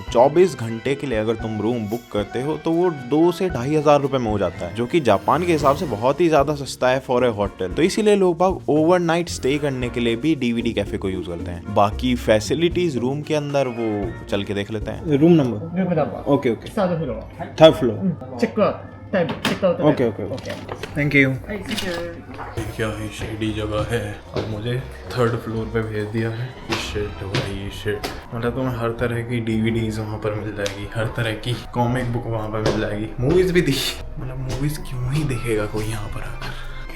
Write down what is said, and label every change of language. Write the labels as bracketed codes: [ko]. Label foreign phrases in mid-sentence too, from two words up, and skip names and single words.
[hi] 24 घंटे के लिए अगर तुम रूम बुक करते हो तो वो 2 से 2,500 रुपए में हो जाता है, जो कि जापान के हिसाब से बहुत ही ज्यादा सस्ता है [en] for a hotel. [hi] तो इसीलिए लोग बाग [en] overnight stay [hi] करने के लिए भी [en] DVD cafe [hi] को यूज करते हैं। बाकी फैसिलिटीज रूम के अंदर वो चल के देख लेते हैं। [en] room number okay okay, 3rd floor. [ja] チェックアウトタイムチェックアウト [en] okay okay thank you. はい、See you。 [hi] क्या ही शेडी जगह है। अब मुझे 3rd फ्लोर पे भेज दिया है। शिट भाई शिट, मतलब तुम्हें हर तरह की डीवीडीज वहाँ पर मिल जाएगी, हर तरह की [en] comic book [hi] वहाँ पर मिल जाएगी, मूवीज भी दिख, मतलब मूवीज क्यों ही देखेगा कोई यहाँ पर आकर।